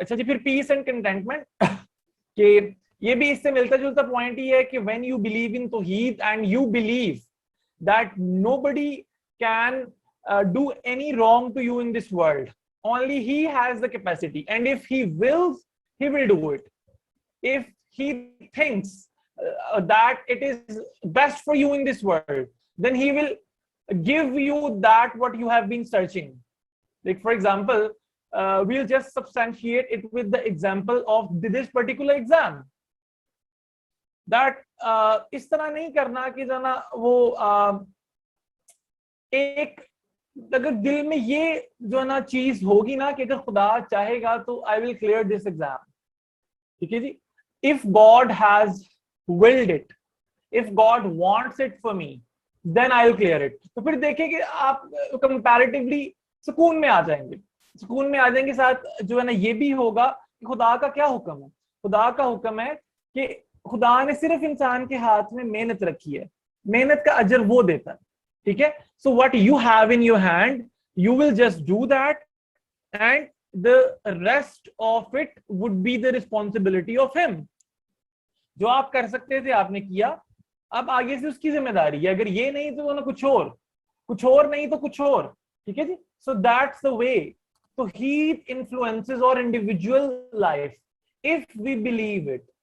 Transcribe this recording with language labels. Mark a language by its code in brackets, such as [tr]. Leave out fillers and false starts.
[hi] अच्छा जी, फिर piece and contentment कि ये भी इससे मिलता जुलता पॉइंट ही है कि [en] When you believe in तौहीद and you believe that nobody can do any wrong to you in this world, only he has the capacity, and if he wills, he will do it. If he thinks that it is best for you in this world, then he will give you that what you have been searching. Like for example, we'll just substantiate it with the example of this particular exam. [hi] That इस तरह नहीं करना कि जना वो एक अगर दिल में ये जो ना चीज होगी ना कि अगर खुदा चाहेगा तो [en] I will clear this exam. [hi] ठीक है जी. [en] If God has willed it, if God wants it for me, then I will clear it. [hi] तो फिर देखिए कि आप comparatively सुकून में आ जाएंगे. साथ जो है ना ये भी होगा कि खुदा का क्या हुक्म है. खुदा का हुक्म है कि खुदा ने सिर्फ इंसान के हाथ में मेहनत रखी है, मेहनत का अजर वो देता है. ठीक है. [en] So what you have in your hand, you will just do that, and the rest of it would be the responsibility of him. [hi] जो आप कर सकते थे आपने किया, अब आगे से उसकी जिम्मेदारी है. अगर ये नहीं तो ना कुछ और नहीं तो कुछ और. ठीक है जी. [en] So that's the way توحید influences our individual life if we believe it.